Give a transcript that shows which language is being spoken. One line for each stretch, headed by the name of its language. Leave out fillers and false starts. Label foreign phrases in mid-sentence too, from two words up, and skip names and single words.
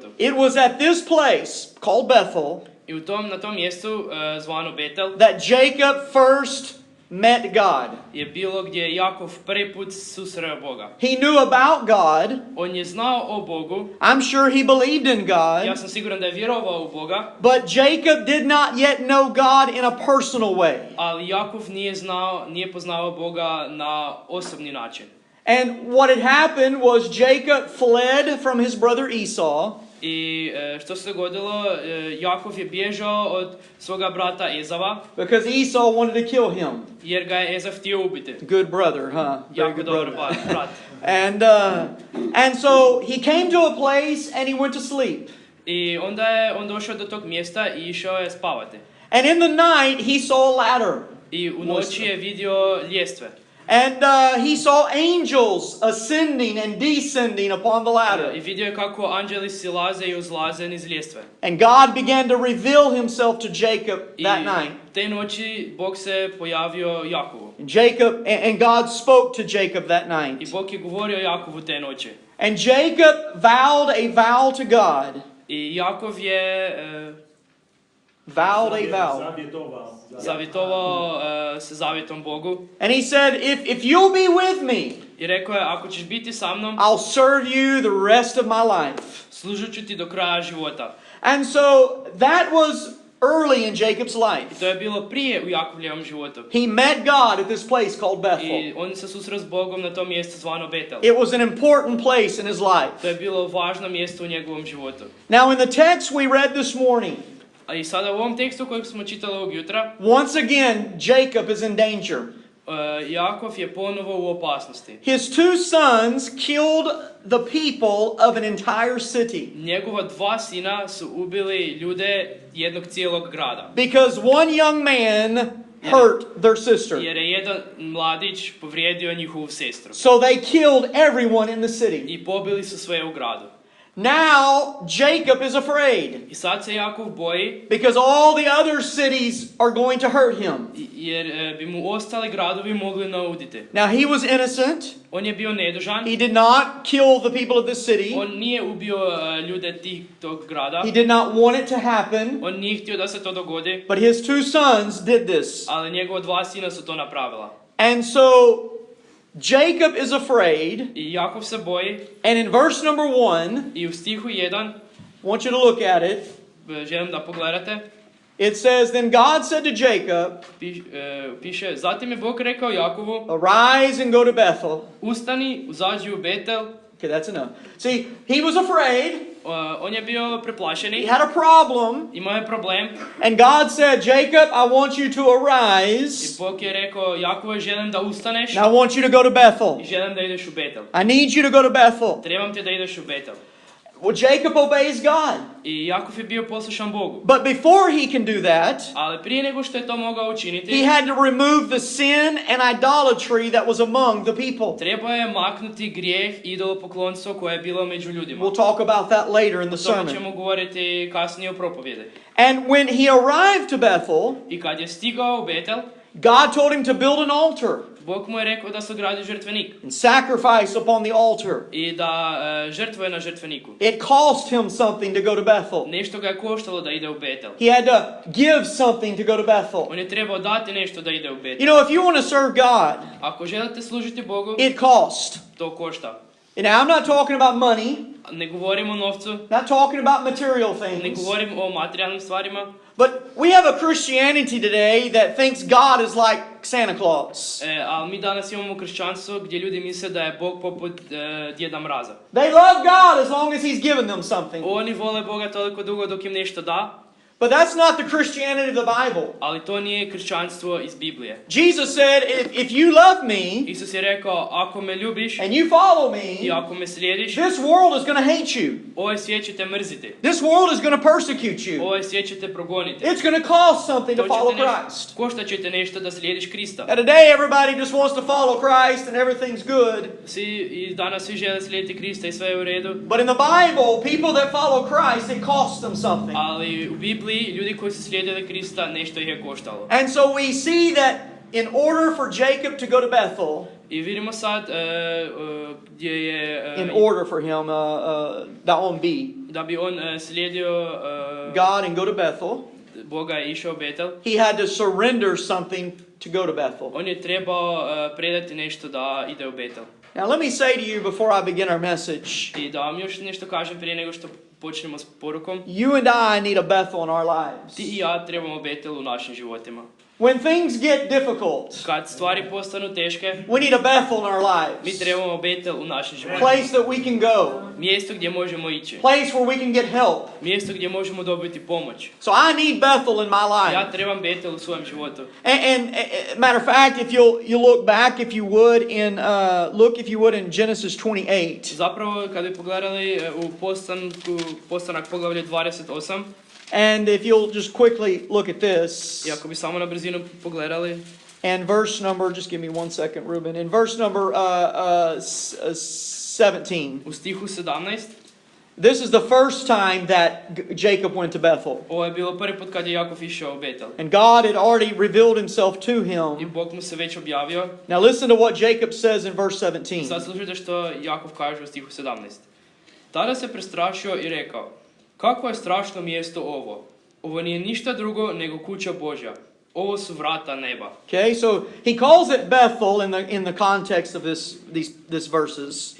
English: It was at this place called Bethel
Croatian: I na tom mjestu zvano Betel
English: that Jacob first met God.
Croatian: je bilo gdje Jakov prvi put susreo Boga.
English: He knew about God.
Croatian: On je znao o Bogu.
English: I'm sure he believed in
Croatian: Ja
English: God.
Croatian: sam siguran da je vjerovao u Boga.
English: But Jacob did not yet know God in a personal way.
Croatian: Ali Jakov nije poznao Boga na osobni način.
English: And what had happened was Jacob fled from his brother Esau.
Croatian: I što se dogodilo, Jakov je bježao od svoga brata Ezava.
English: Because Esau wanted to kill him.
Croatian: Jer ga je Ezav htio ubiti.
English: Good brother, huh? Very
Croatian: Jako
English: good
Croatian: dobar
English: brother.
Croatian: brat.
English: And so he came to a place and he went to sleep.
Croatian: I onda je on došao do tog mjesta i išao je spavati.
English: And in the night he saw a ladder.
Croatian: I u noći je vidio ljestve.
English: And he saw angels ascending and descending upon the ladder.
Croatian: I vidio je kako anđeli silaze i uzlaze niz ljestve.
English: And God began to reveal himself to Jacob that night.
Croatian: Te noći Bog se pojavio Jakovu.
English: And God spoke to Jacob that night.
Croatian: I Bog je govorio Jakovu te noći.
English: And Jacob vowed a vow to God.
Croatian: I Jakov je
English: Vowed a vow.
Croatian: zavjetovao se zavjetom Bogu.
English: And he said, if you'll be with me,
Croatian: I rekao je, ako ćeš biti sa mnom,
English: I'll serve you the rest of my life.
Croatian: služit ću ti do kraja života.
English: And so that was early in Jacob's life.
Croatian: I to je bilo prije u Jakovljevom životu.
English: He met God at this place called Bethel.
Croatian: I on se susreo s Bogom na tom mjestu zvano Betel.
English: It was an important place in his life.
Croatian: To je bilo važno mjesto u njegovom životu.
English: Now in the text we read this morning,
Croatian: A i sada u ovom tekstu kojeg smo čitali ovog jutra,
English: once again Jacob is in danger.
Croatian: Jakov je ponovo u opasnosti.
English: His two sons killed the people of an entire city.
Croatian: Njegova dva sina su ubili ljude jednog cijelog grada.
English: Because one young man hurt their sister.
Croatian: Jer je jedan mladić povrijedio njihovu sestru.
English: So they killed everyone in the city.
Croatian: I pobili su sve u gradu.
English: Now Jacob is afraid.
Croatian: I sad se Jakov boji.
English: Because all the other cities are going to hurt him.
Croatian: Jer bi mu ostali gradovi mogli nauditi.
English: Now he was innocent.
Croatian: On je bio nedužan.
English: He did not kill the people of this city.
Croatian: On nije ubio ljude tog grada.
English: He did not want it to happen.
Croatian: On nije htio da se to dogodi.
English: But his two sons did this.
Croatian: Ali njegova dva sina su to napravila.
English: And so Jacob is afraid.
Croatian: I Jakov se boji.
English: And in verse number 1,
Croatian: I u stihu 1,
English: I want you to look at it.
Croatian: Želim da pogledate.
English: It says, then God said to Jacob,
Croatian: Piše, zatim je Bog rekao Jakovu,
English: arise and go to Bethel.
Croatian: Ustani, uzađi u Betel.
English: Okay, that's enough. See, he was afraid.
Croatian: On je bio preplašeni.
English: He had a problem.
Croatian: Imao je problem.
English: And God said, Jacob, I want you to arise.
Croatian: I Bog je rekao, Jakove, želim da ustaneš.
English: And I want you to go to Bethel.
Croatian: I želim da ideš u Betel.
English: I need you to go to Bethel.
Croatian: Trebam te da ideš u Betel.
English: Well, Jacob obeys God.
Croatian: I Jakov je bio poslušan Bogu.
English: But before he can do that,
Croatian: Ali prije nego što je to mogao učiniti,
English: he had to remove the sin and idolatry that was among the people.
Croatian: trebao je maknuti grijeh i idolopoklonstvo koje je bilo među ljudima.
English: We'll talk about that later in the
Croatian: O tome
English: sermon.
Croatian: ćemo govoriti kasnije u propovjedi.
English: And when he arrived to Bethel,
Croatian: I kad je stigao u Betel,
English: God told him to build an altar
Croatian: Bog mu je rekao da sagradi žrtvenik
English: and sacrifice upon the altar.
Croatian: i da žrtvuje na žrtveniku.
English: It cost him something to go to Bethel.
Croatian: Nešto ga je koštalo da ide u Betel.
English: He had to give something to go to Bethel.
Croatian: On je trebao dati nešto da ide u
English: You
Croatian: Betel.
English: know, if you want to serve God,
Croatian: Ako želite služiti Bogu,
English: it costs.
Croatian: to košta.
English: And now I'm not talking about money.
Croatian: Ne govorim o novcu,
English: Not talking about material
Croatian: ne
English: things.
Croatian: govorim o materijalnim stvarima,
English: But we have a Christianity today that thinks God is like Santa Claus.
Croatian: ali mi danas imamo kršćanstvo gdje ljudi misle da je Bog poput Djeda Mraza.
English: They love God as long as He's given them something.
Croatian: Oni vole Boga toliko dugo dok im nešto da,
English: But that's not the Christianity of the Bible.
Croatian: ali to nije kršćanstvo iz Biblije.
English: Jesus said, if you love me
Croatian: Isus je rekao, ako me ljubiš
English: and you follow
Croatian: i
English: me,
Croatian: ako me slijediš,
English: this world is going to hate you.
Croatian: ovaj svijet će te mrziti.
English: This world is going to persecute you.
Croatian: Ovaj svijet će te progoniti.
English: It's going to cost something to follow Christ.
Croatian: Košta će te nešto da slijediš Krista.
English: And today everybody just wants to follow Christ and everything's good.
Croatian: I danas svi žele slijediti Krista i sve je u redu.
English: But in the Bible, people that follow Christ, it costs them something.
Croatian: Ali u Bibliji ljudi koji su slijedili Krista nešto ih je koštalo.
English: And so we see that in order for Jacob to go to Bethel,
Croatian: I vidimo sad gdje je
English: in order for him,
Croatian: da on bi da bi on slijedio
English: God and go to Bethel,
Croatian: Boga je išao u Betel.
English: he had to surrender something to go to Bethel.
Croatian: On je trebao predati nešto da ide u Betel.
English: Now let me say to you before I begin our message,
Croatian: I da vam još nešto kažem prije nego što počnemo s porukom.
English: you and I need a Bethel in our lives.
Croatian: Ti i ja trebamo Betel u našim životima.
English: When things get difficult,
Croatian: Kad stvari postanu teške,
English: we need a Bethel in our
Croatian: mi
English: lives.
Croatian: trebamo Betel u našim
English: A
Croatian: životima.
English: place that we can go.
Croatian: Mjesto gdje možemo ići.
English: Place where we can get help.
Croatian: Mjesto gdje možemo dobiti pomoć.
English: So I need Bethel in my life.
Croatian: Ja trebam Betel u svojem životu.
English: And matter of fact, if you look back, if you would, in Genesis 28,
Croatian: Zapravo, kad bi pogledali u postanak poglavlje 28,
English: and if you'll just quickly look at this,
Croatian: i ako bi samo na brzinu pogledali,
English: and verse number, just give me 1 second, Ruben, in verse number 17,
Croatian: u stihu 17,
English: this is the first time that Jacob went to Bethel.
Croatian: ovo je bilo prvi put kad je Jakov išao u Betel.
English: And God had already revealed himself to
Croatian: I
English: him.
Croatian: Bog mu se već objavio.
English: Now listen to what Jacob says in verse 17.
Croatian: Sad slušajte što Jakov kaže u stihu 17. Tada se prestrašio i rekao, kako je strašno mjesto ovo. Ovo nije ništa drugo nego kuća Božja. Ovo su vrata neba.
English: Okay, so he calls it Bethel in the context of these verses.